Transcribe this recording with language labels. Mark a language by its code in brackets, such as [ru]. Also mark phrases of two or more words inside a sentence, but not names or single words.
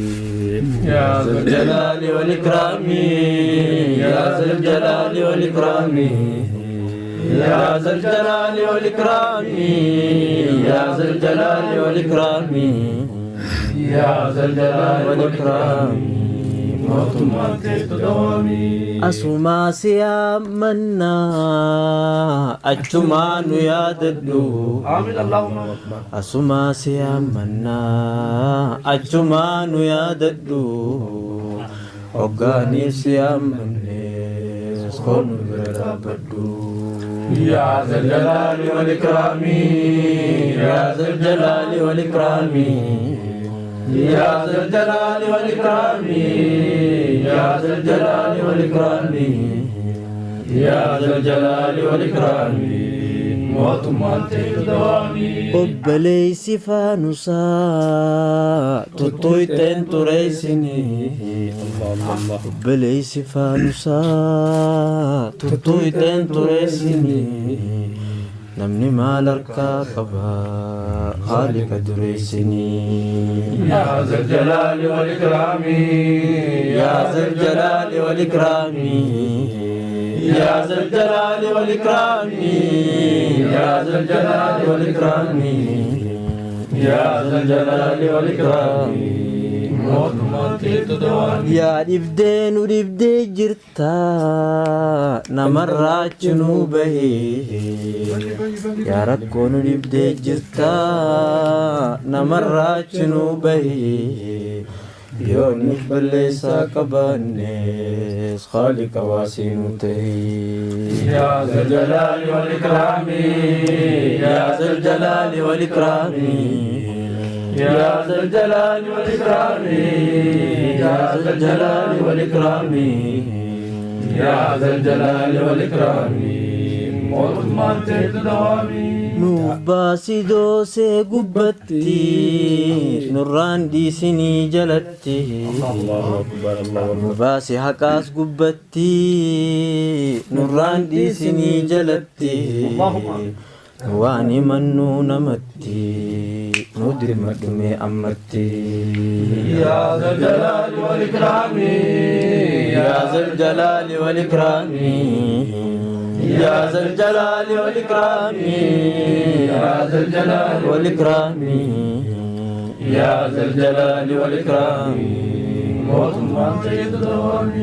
[ar] يا ذا الجلال والإكرام يا ذا الجلال والإكرام يا ذا الجلال والإكرام يا ذا الجلال والإكرام يا ذا الجلال والإكرام موت ما تدوامي [om] Asuma siyaammanna achumaanu yaadadhu Asuma siyaammanna achumaanu yaadadhu Hoggaaniif siyaammanne skoonu bira dhaabbadhu [ar] يا ذا الجلال والإكرام يا ذا الجلال والإكرام يا ذا الجلال والإكرام يا ذا الجلال والإكرام يا ذا الجلال والإكرام موت ما تدوامي [om] Obboleessi faanusaa tuttuuteen tureessinii Obboleessi faanusaa tuttuuteen tureessinii Namni maal harkaa qabaa haaliqa dureessinii [ar] يا ذا الجلال والإكرام يا ذا الجلال والإكرام يا ذا الجلال والإكرام يا ذا الجلال والإكرام يا ذا الجلال والإكرام موت ما تدوامي [om] Yaa dhibdee nu dhibdee jirtaa namarraa cunuu bahee Yaa rakkoo nu dhibdee jirtaa namarraa cunuu bahee Yooniif balleessaa qabaannes Khaaliqa waasiinuu tahee [ar] يا ذا الجلال والإكرام يا ذا الجلال والإكرام يا ذا الجلال والإكرام يا ذا الجلال والإكرام يا ذا الجلال والإكرام موت ما تدوامي [om] Nuuf baasi doosee gubbatti nurraan dhiisinii jalatti Nu baasi haqaas gubbatti nurraan dhiisinii jalatti Waan himannuu namatti nu dirmadhume ammatti [ar] يا ذا الجلال والإكرام يا ذا الجلال والإكرام يا ذا الجلال والإكرام يا ذا الجلال والإكرام يا ذا الجلال والإكرام موت ما تدوامي